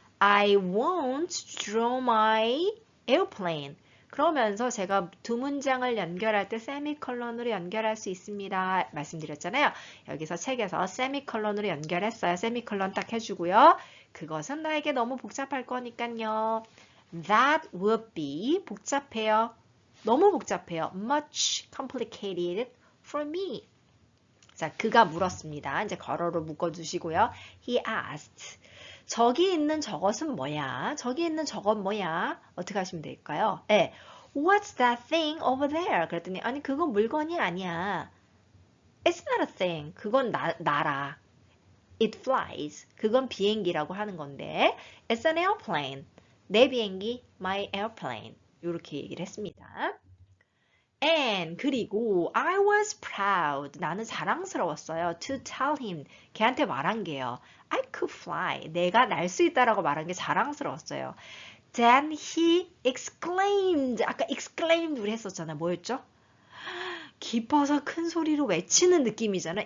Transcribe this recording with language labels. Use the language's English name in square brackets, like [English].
[English] I won't draw my airplane. [Korean] 그러면서 제가 두 문장을 연결할 때 세미컬론으로 연결할 수 있습니다. 말씀드렸잖아요. 여기서 책에서 세미컬론으로 연결했어요. 세미컬론 딱 해주고요. 그것은 나에게 너무 복잡할 거니까요. [English] That would be [Korean] 복잡해요. 너무 복잡해요. [English] Much complicated for me. [Korean] 자, 그가 물었습니다. 이제 괄호로 묶어주시고요. [English] He asked. [Korean] 저기 있는 저것은 뭐야? 저기 있는 저건 뭐야? 어떻게 하시면 될까요? 네. [English] What's that thing over there? [Korean] 그랬더니 아니 그건 물건이 아니야. [English] It's not a thing. [Korean] 그건 나라. [English] It flies. [Korean] 그건 비행기라고 하는 건데 [English] It's an airplane. [Korean] 내 비행기, my airplane. 이렇게 얘기를 했습니다. [English] And [Korean] 그리고 [English] I was proud. [Korean] 나는 자랑스러웠어요. [English] To tell him. [Korean] 걔한테 말한 게요. [English] I could fly. [Korean] 내가 날 수 있다라고 말한 게 자랑스러웠어요. [English] Then he exclaimed. [Korean] 아까 exclaimed 우리 했었잖아요. 뭐였죠? 기뻐서 큰 소리로 외치는 느낌이잖아요.